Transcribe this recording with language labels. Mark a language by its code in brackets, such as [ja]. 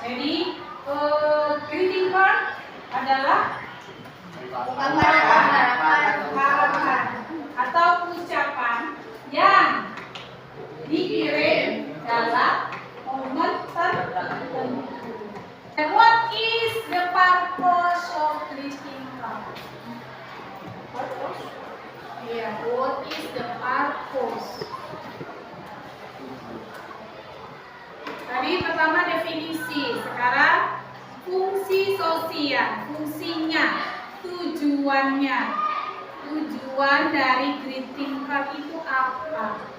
[id] Jadi, greeting card adalah harapan atau ucapan yang dikirim dalam momen tertentu. [en] And what is the purpose of greeting card? Yeah, what is the purpose? [id] Tadi pertama definisi, sekarang fungsi sosial, fungsinya, tujuannya. Tujuan dari greeting card itu apa?